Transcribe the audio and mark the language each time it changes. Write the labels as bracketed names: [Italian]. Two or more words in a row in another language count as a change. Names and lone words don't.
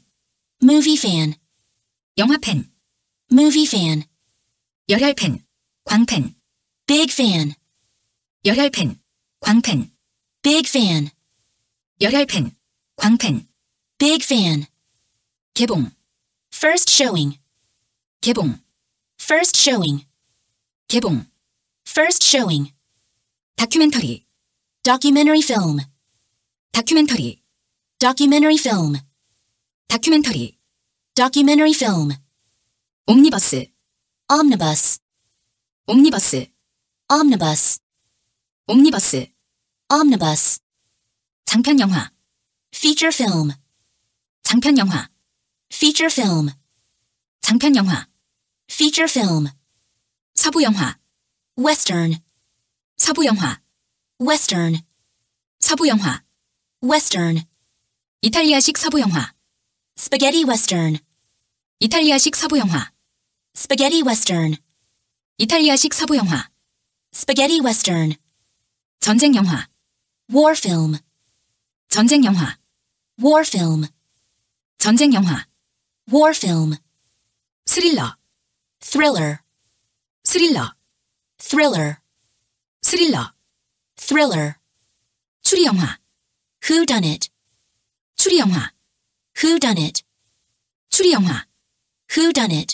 [English] Movie fan. [Korean] 영화팬 [English] Movie fan. [Korean] 열혈팬 광팬 [English] Big fan. [Korean] 열혈팬 광팬 [English] Big fan. [Korean] 열혈팬 광팬 [English] Big fan. [Korean] 개봉 [English] First showing. [Korean] 개봉 [English] First showing. [Korean] 개봉 [English] First showing. [Korean] 다큐멘터리 [English] Documentary film. [Korean] 다큐멘터리, [English] Documentary film. [Korean] 다큐멘터리, [English] Documentary film. [Korean] 옴니버스, [English] Omnibus. [Korean] 옴니버스, [English] Omnibus. [Korean] 옴니버스, [English] Omnibus. [Korean] 장편영화, [English] Feature film. [Korean] 장편영화, [English] Feature film. [Korean] 장편영화, [English] Feature film. [Korean] 서부영화, [English] Western. [Korean] 서부영화, [English] Western. [Korean] 서부영화, [English] Western. [Korean] 이탈리아식 서부영화, [English] Spaghetti western. [Korean] 이탈리아식 서부영화, [English] Spaghetti western. [Korean] 이탈리아식 서부영화, [English] Spaghetti western. [Korean] 전쟁영화, [English] War film. [Korean] 전쟁영화, [English] War film. [Korean] 전쟁영화, [English] War film. [Korean] 스릴러, [English] Thriller. [Korean] 스릴러, [English] Thriller. [Korean] 스릴러, [English] Thriller. [Korean] 추리영화, [English] Whodunit. [Korean] 추리영화, [English] Whodunit. [Korean] 추리영화, [English] Whodunit.